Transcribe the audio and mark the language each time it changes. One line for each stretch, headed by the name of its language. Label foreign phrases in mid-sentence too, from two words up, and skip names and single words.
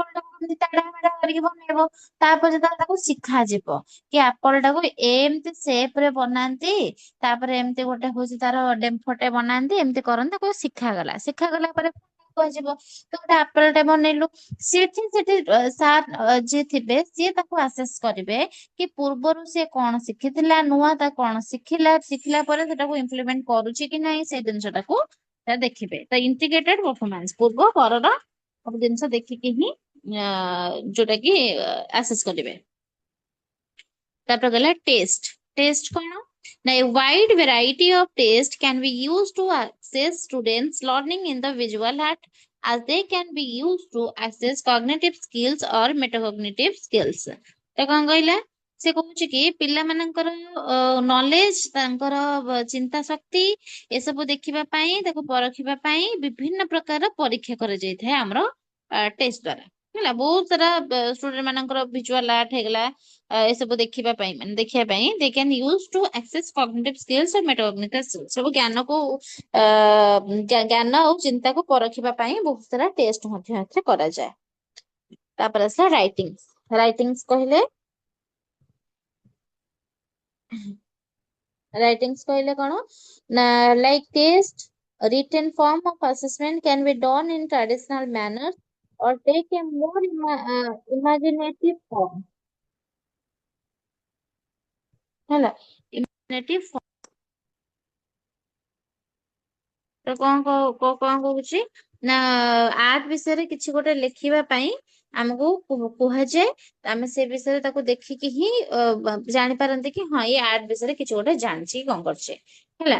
Odia: ଟାକୁ କେମିତି ତେଢା ମେଢା କରିକି ବନେଇବ, ତାପରେ ଯେତେବେଳେ ତାକୁ ଶିଖାଯିବ କି ଆପଲ ଟାକୁ ଏମିତି ସେପ ରେ ବନାନ୍ତି, ତାପରେ ଏମିତି ଗୋଟେ ହଉଛି ତାର ଡେମ୍ଫଟେ ବନାନ୍ତି, ଏମିତି କରନ୍ତି, ତାକୁ ଶିଖାଗଲା, ଶିଖାଗଲା ପରେ କୁହାଯିବ ତ ଗୋଟେ ଆପଲ ଟେ ବନେଇଲୁ, ସେଠି ସାର୍ ଯିଏ ଥିବେ ସିଏ ତାକୁ ଆସେସ୍ କରିବେ କି ପୂର୍ବରୁ ସିଏ କଣ ଶିଖିଥିଲା, ନୂଆ ତା କଣ ଶିଖିଲା, ଶିଖିଲା ପରେ ସେଟାକୁ ଇମ୍ପ୍ଲିମେଣ୍ଟ କରୁଛି କି ନାହିଁ, ସେଇ ଜିନିଷଟାକୁ ଦେଖିବେ। ତ
English: integrated performance
Odia: ପୂର୍ବ ପରର ସବୁ ଜିନିଷ ଦେଖିକି ହିଁ ଯୋଉଟା କି ଆସେସ୍ କରିବେ। ତାପରେ ଗଲା ଟେଷ୍ଟ। ଟେଷ୍ଟ କଣ ନା,
English: a wide variety of tests can be used to assess students learning in the visual art, as they can be used to assess cognitive skills or metacognitive skills।
Odia: ତ କଣ କହିଲା, से कହୁଛି कि ପିଲାମାନଙ୍କର ନଲେଜ ତାଙ୍କର ଚିନ୍ତା ଶକ୍ତି ଏସବୁ ଦେଖିବା ପାଇଁ ତାକୁ ପରଖିବା ପାଇଁ ବିଭିନ୍ନ ପ୍ରକାର ପରୀକ୍ଷା କରାଯାଇଥାଏ ଆମର ଟେଷ୍ଟ ଦ୍ଵାରା ହେଲା। ବହୁତ ସାରା ଷ୍ଟୁଡେଣ୍ଟ ମାନଙ୍କର
English: visual art
Odia: ହେଇଗଲା ଏସବୁ ଦେଖିବା ପାଇଁ ମାନେ ଦେଖିବା ପାଇଁ
English: they can use to access cognitive skills
Odia: ଆଉ
English: metacognitive skills
Odia: ସବୁ ଜ୍ଞାନକୁ ଜ୍ଞାନ ଆଉ ଚିନ୍ତାକୁ ପରଖିବା ପାଇଁ ବହୁତ ସାରା ଟେଷ୍ଟ ମଧ୍ୟ ଏଥିରେ କରାଯାଏ। ତାପରେ ଆସିଲା ରାଇଟିଂସ। ରାଇଟିଂସ କହିଲେ Writings କହିଲେ କଣ ନା
English: like test written form of assessment can be done in traditional manner or take a more imaginative form
Odia: ହେଲା।
English: imaginative form
Odia: ତ କଣ କହୁଛି ନା ଆର୍ଟ ବିଷୟରେ କିଛି ଗୋଟେ ଲେଖିବା ପାଇଁ ଆମକୁ କୁହାଯାଏ ଆମେ ସେ ବିଷୟରେ ତାକୁ ଦେଖିକି ହିଁ ଜାଣିପାରନ୍ତି କି ହଁ ଏଇ ଆର୍ଟ ବିଷୟରେ କିଛି ଗୋଟେ ଜାଣିଛି କଣ କରୁଛେ ହେଲା।